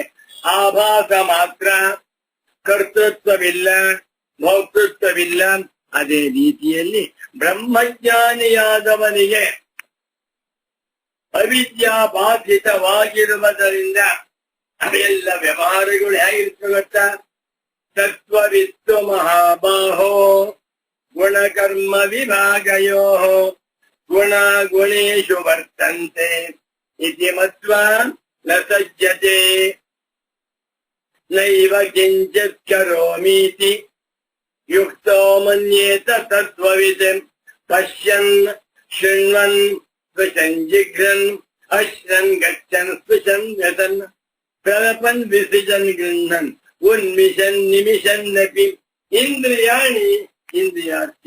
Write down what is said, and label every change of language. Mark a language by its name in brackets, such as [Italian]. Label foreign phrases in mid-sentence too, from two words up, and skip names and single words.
[Kannada] ಆಭಾಸ ಮಾತ್ರ, ಕರ್ತೃತ್ವವಿಲ್ಲ, ಭೋಕ್ತೃತ್ವವಿಲ್ಲ. ಅದೇ ರೀತಿಯಲ್ಲಿ ಬ್ರಹ್ಮಜ್ಞಾನಿಯಾದವನಿಗೆ ಅವಿದ್ಯಾ ಬಾಧಿತವಾಗಿರುವುದರಿಂದ ಅವೆಲ್ಲ ವ್ಯವಹಾರಗಳು ಹೇಗಿರ್ತವೆ ಗೊತ್ತಾ? [Sanskrit] ತತ್ವವಿತ್ತು ಮಹಾಬಾಹೋ ಗುಣಕರ್ಮ ವಿಭಾಗಯೋ ಗುಣ ಗುಣೇಶು ವರ್ತಂತೆ ಇತಿ ಮತ್ವಾ ನ ಸಜ್ಜತೆ ನೈವ ಕಿಂಚಿತ್ ಕರೋಮೀತಿ ಯುಕ್ತೋ ಮನ್ಯೇತ ತತ್ವವಿದ್ ಪಶ್ಯನ್ ಶೃಣ್ವನ್ ಸ್ಪೃಶನ್ ಜಿಘ್ರನ್ ಅಶ್ರನ್ ಗಚ್ಚನ್ ಸ್ಪೃಶನ್ ವ್ಯತನ್ ಪ್ರಲಪನ್ ವಿಸೃಜನ್ ಗೃಹ್ಣನ್ ಉನ್ಮಿಷನ್ ನಿಮಿಷನ್ನಪಿ ಇಂದ್ರಿಯಾಣಿ ಇಂದ್ರಿಯಾರ್ಥಿ.